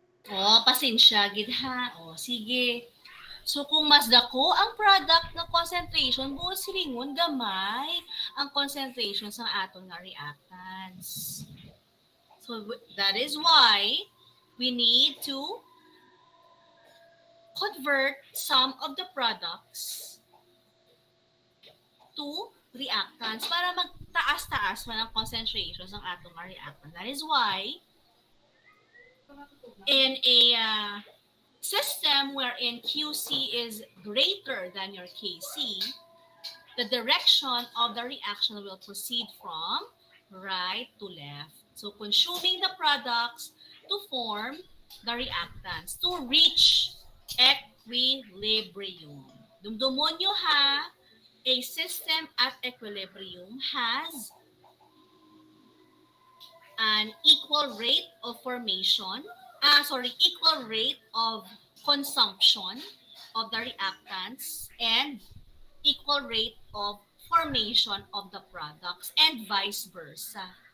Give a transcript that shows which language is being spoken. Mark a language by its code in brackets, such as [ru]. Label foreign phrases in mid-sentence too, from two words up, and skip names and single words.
[hil] Oh, pasensya gid ha. Oh, sige. So kung mas dako ang product na concentration, buo silingon gamay ang concentration sa aton nga reactants. [en] So that is why we need to convert some of the products to reactants [hil] para magtaas-taas man ang concentration ng atong nga reactant. [en] That is why in a system wherein QC is greater than your KC, the direction of the reaction will proceed from right to left. So consuming the products to form the reactants to reach equilibrium. [hil] Dumdumon nyo ha, [en] a system at equilibrium has an equal rate of formation, equal rate of consumption of the reactants and equal rate of formation of the products and vice versa.